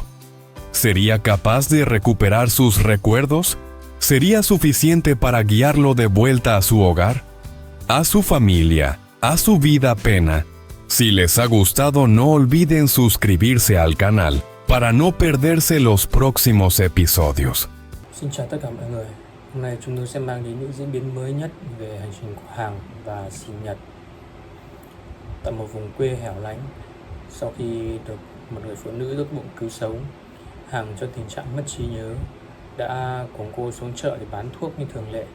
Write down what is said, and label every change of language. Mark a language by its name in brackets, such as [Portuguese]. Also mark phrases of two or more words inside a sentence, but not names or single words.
[Spanish] ¿Sería capaz de recuperar sus recuerdos? ¿Sería suficiente para guiarlo de vuelta a su hogar, a su familia, a su vida plena? Si les ha gustado, no olviden suscribirse al canal para no perderse los próximos episodios. [Vietnamese] Xin chào tất cả mọi người. Hôm nay chúng tôi sẽ mang đến những diễn biến mới nhất về hành trình của Hằng và Sinh Nhật. Tại một vùng quê hẻo lánh, sau khi được một người phụ nữ tốt bụng cứu sống, Hằng trong tình trạng mất trí nhớ đã cùng cô xuống chợ để bán thuốc như thường lệ.